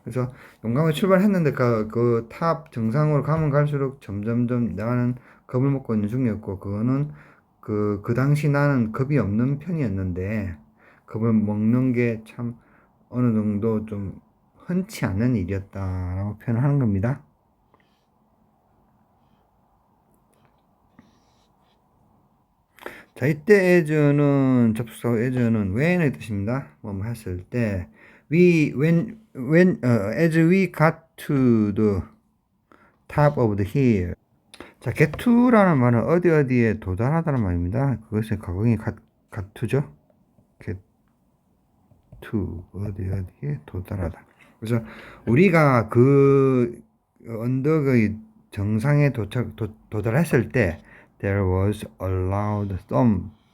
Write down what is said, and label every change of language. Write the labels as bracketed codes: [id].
[ko] 그래서 용감하게 출발했는데 그 탑 정상으로 가면 갈수록 점점점 나는 겁을 먹고 있는 중이었고, 그거는 그 당시 나는 겁이 없는 편이었는데 겁을 먹는 게 참 어느 정도 좀 흔치 않은 일이었다라고 표현을 하는 겁니다. 자, 이때 as는 접속사 as는 when의 뜻입니다. 뭐 했을 때 [en] as we got to the top of the hill. [ko] 자, get to라는 말은 어디에 도달하다는 말입니다. 그것의 과거형이 got to죠. get to 어디에 도달하다. 그래서 우리가 그 언덕의 정상에 도달했을 때 [en] there was a loud thump.